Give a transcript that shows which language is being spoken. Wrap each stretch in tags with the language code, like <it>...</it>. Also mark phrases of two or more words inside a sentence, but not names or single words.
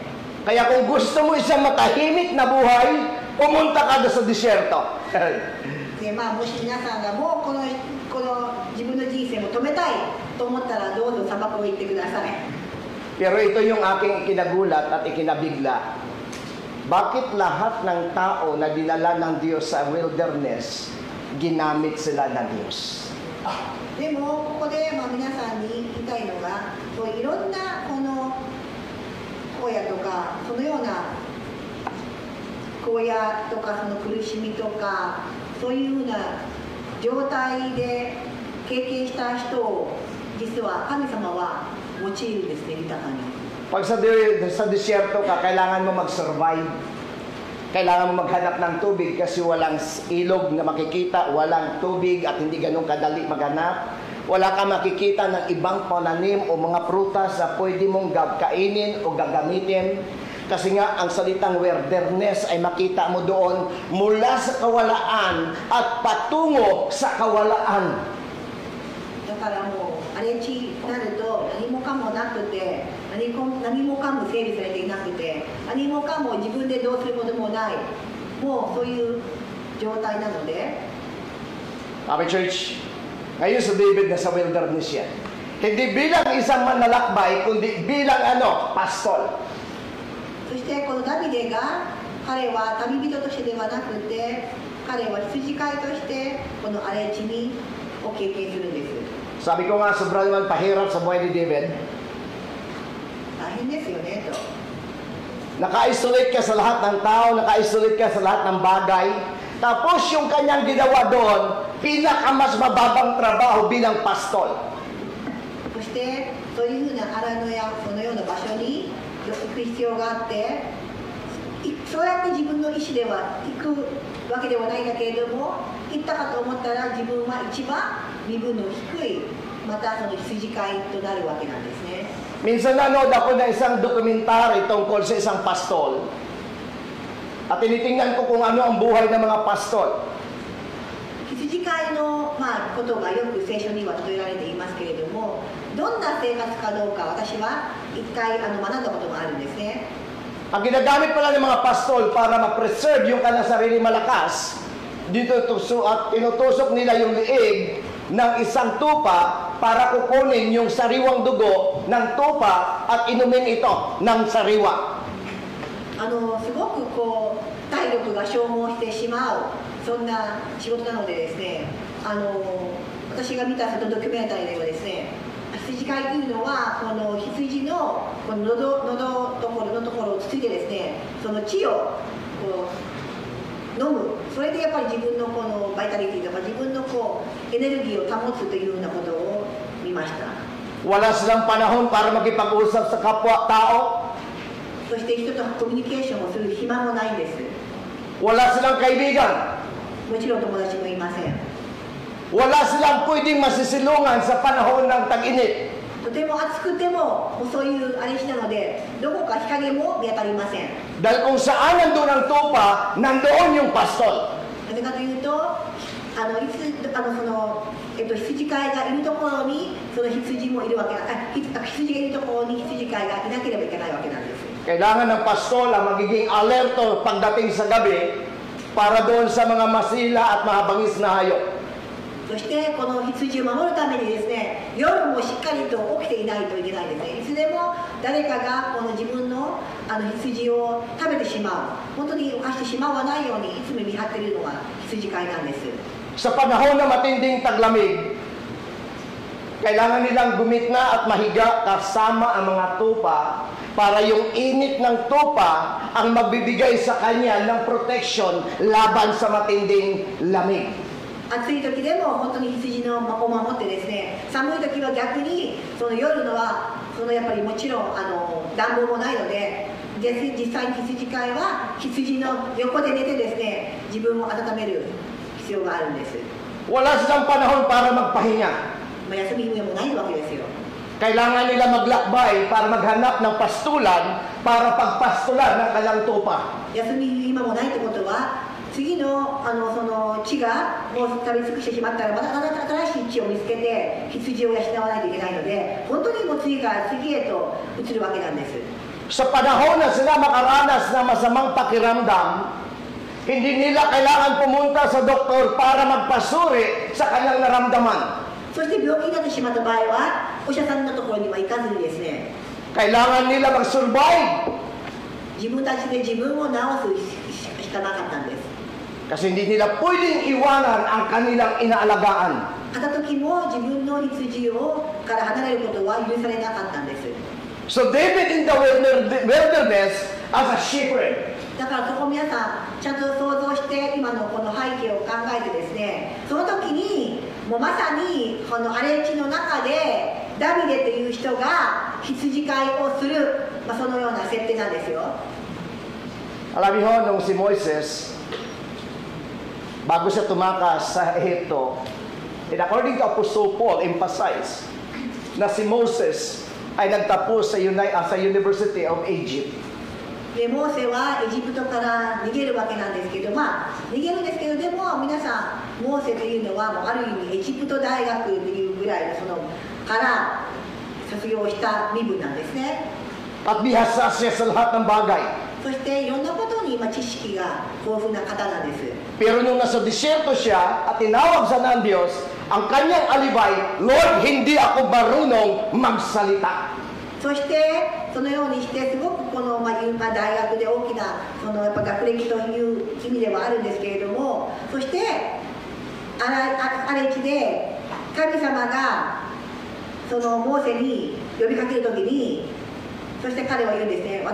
<tl>Kaya kung gusto mo isang matahimik na buhay, pumunta ka doon sa disyerto.</tl> <ja>でもし皆さんがもうこの自分の人生も止めたいと思ったらどうぞ砂漠を行ってください。</ja> <tl>Pero ito yung aking ikinagulat at ikinabigla. Bakit lahat ng tao na dinala ng Diyos sa wilderness, ginamit sila ng Diyos?</tl> <ja>でもここで皆さんに言いたいのがそういろんなこの荒野とかそのような荒野とかその苦しみとかそういうふうな状態で経験した人を実は神様は用いるんですね、豊かに。</ja> <tl>Pag sa disyerto ka, kailangan mo mag-survive. Kailangan mo maghanap ng tubig kasi walang ilog na makikita, walang tubig at hindi ganun kadali maghanap. Wala kang makikita ng ibang pananim o mga prutas na pwede mong kainin o gagamitin. Kasi nga, ang salitang wilderness ay makita mo doon mula sa kawalaan at patungo sa kawalaan.</tl> <ja>だからもう荒れ地になると何もかもなくて何もかも整備されていなくて何もかも自分でどうすることもないもうそういう状態なので</ja> <tl>Sabi church, ngayon sa David na sa wilderness yan. Hindi bilang isang manlalakbay, kundi bilang pastor.</tl> <ja>そしてこのダビデが彼は旅人としてではなくて彼は羊飼いとしてこの荒れ地を経験するんです。</ja> <tl>Sabi ko nga, sobrang naman pahirap sa buhay ni David.</tl> <ja>大変ですよねと。</ja> <tl>Naka-isolate ka sa lahat ng tao, naka-isolate ka sa lahat ng bagay. Tapos yung kanyang ginawa doon, pinakamas mababang trabaho bilang pastol.</tl> <ja>そしてそういうふうな荒野やそのような場所に行く必要があって、そうやって自分の意思では行くわけではないんだけれども、行ったかと思ったら自分は一番身分の低い、またその羊飼いとなるわけなんですね。</ja> <tl>Minsan nanood ako ng isang dokumentary tungkol sa isang pastol. At tinitingnan ko kung ano ang buhay ng mga pastol.</tl> <ja>羊飼いの、ことがよく聖書には例えられていますけれども、どんな生活かどうか私は一回学んだことがあるんですね。</ja> <tl>Ang ginagamit pala ng mga pastol para ma-preserve yung kanilang sarili malakas, dito at tinutusok nila yung liig ng isang tupa para kukunin yung sariwang dugo ng tupa at inumin ito ng sariwa.</tl> <ja>すごく体力が消耗してしまうそんな仕事なのでですね、私が見たそのドキュメンタリーではですね、羊飼いというのはこの羊のこの喉のところをつついてですね、その血を飲む、それでやっぱり自分のこのバイタリティとか自分のエネルギーを保つというようなことを見ました。</ja> <tl>Wala silang panahon para makipag-usap sa kapwa-tao.</tl> <ja>そして人とコミュニケーションをする暇もないんです。</ja> <tl>Wala silang kaibigan.</tl> <ja>もちろん友達もいません。</ja> <tl>Wala silang pwedeng masisilungan sa panahon ng tag-init.</tl> <ja>とても暑くてもそういうあれしなので、どこか日陰も見当たりません。</ja> <tl>Dahil kung saan nandun ang tupa, nandoon yung pastol.</tl> <ja>なぜかというと、羊飼いがいるところにその羊もいるわけ羊がいるところに羊飼いがいなければいけないわけなんです。</ja> <tl>Kailangan ng pastol ang magiging alerto pagdating sa gabi para doon sa mga masila at mahabangis na hayop.</tl> <ja>そしてこの羊を守るためにですね、夜もしっかりと起きていないといけないですね。いつでも誰かがこの自分の羊を食べてしまう、本当に犯してしまわないようにいつも見張っているのが羊飼いなんです。</ja> <tl>Sa panahon na matinding taglamig, kailangan nilang gumitna at mahiga kasama ang mga tupa para yung init ng tupa ang magbibigay sa kanya ng protection laban sa matinding lamig.</tl> <ja>暑い時でも本当に羊のを守ってですね、寒い時は逆にその夜のはやっぱりもちろん暖房もないので、実際に羊飼いは羊の横で寝てですね、自分を温める必要があるんです。</ja> <tl>Wala silang panahon para magpahinga.</tl> <ja>休みもないわけですよ。</ja> <tl>Kailangan nila maglakbay para maghanap ng pastulan para pagpastulan ng kanilang tupa.</tl> <ja>休み今もないってことは、次のその地がもう食べ尽くしてしまったらまた新しい地を見つけて羊を養わないといけないので、本当にもう次から次へと移るわけなんです。</ja> <tl>Sa panahon na sila makaranas ng masamang pakiramdam, hindi nila kailangan pumunta sa doktor para magpasuri sa kanyang naramdaman.</tl> <ja>そして病気になってしまった場合はお医者さんのところには行かずにですね、</ja> <tl>Kailangan nila mag-survive</tl> <ja>自分たちで自分を治すしかなかったんです。</ja> <tl>kasi hindi nila pwedeng iwanan ang kanilang inaalagaan.</tl> <ja>あった時も自分の羊から離れることは許されなかったんです。</ja> <en>So David in the wilderness as a shepherd.</en> <ja>だからそこ皆さんちゃんと想像して今のこの背景を考えてですね、その時にもうまさにこの荒れ地の中でダビデという人が羊飼いをする、そのような設定なんですよ。</ja> <tl>Alam niyo nung si Moises, bago siya tumakas sa Ehipto,</tl> <en>and according to Apostle Paul,</en> <tl>emphasize na si Moses ay nagtapos sa University of Egypt.</tl> <ja>でモーセはエジプトから逃げるわけなんですけど、逃げるんですけど、でも皆さんモーセというのはもうある意味エジプト大学というぐらいのから卒業した身分なんですね。</ja> <tl>At bihasa siya sa lahat ng bagay.</tl> <ja>そしていろんなことに知識が豊富な方なんです。</ja> <tl>Pero nung nasa disyerto siya at tinawag sa ng Diyos, ang kanyang alibay, Lord, hindi ako marunong magsalita.</tl> <ja>そしてそのようにしてすごくこの、大学で大きなやっぱ学歴という意味ではあるんですけれども、そして荒れ地で神様がそのモーセに呼びかけるときに、そして彼は言うんですね。</ja>